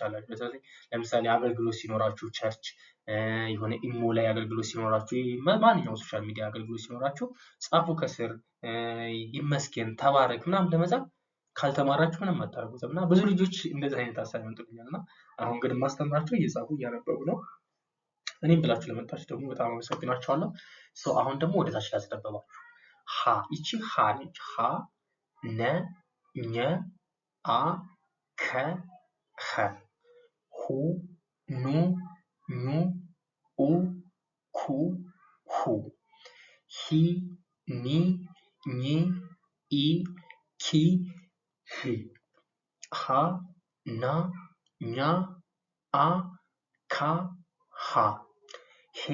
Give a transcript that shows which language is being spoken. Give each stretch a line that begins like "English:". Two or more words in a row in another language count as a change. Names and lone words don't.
Amharic: አላችሁ። በተለይ ለምሳሌ አገልግሎት ሲኖራችሁ ቸርች፣ የሆነ ኢሞ ላይ አገልግሎት ሲኖራችሁ፣ ማንኛውም
English: social media
Amharic: አገልግሎት ሲኖራችሁ ጻፉ ከስር ይመስገን ተባረክ ምናምን ለመጻፍ። ካልተማራችሁ ምንም አታደርጉትም እና ብዙ ልጆች እንደዚህ አይነት ሀሳብ ያመጡልኛልና አሁን ግን ማስተምራችሁ እየጻፉ እያነበቡ ነው። እኔም ብላችሁ ለመጣችሁ ደግሞ በጣም አመሰግናችኋለሁ። አሁን ደግሞ ወደ ታች ላስነበባችሁ። ሀ፣ ይቺ ሀ ነች። ሀ፣ ነ፣ ኘ፣ አ፣ ከ፣ ኸ። ሁ፣ ኑ፣ ኙ፣ ኡ፣ ኩ፣ ሁ። ሂ፣ ኒ፣ ኚ፣ ኢ፣ ኪ፣ ህ። ሃ፣ ና፣ ኛ፣ አ፣ ካ፣ ሃ። ሄ፣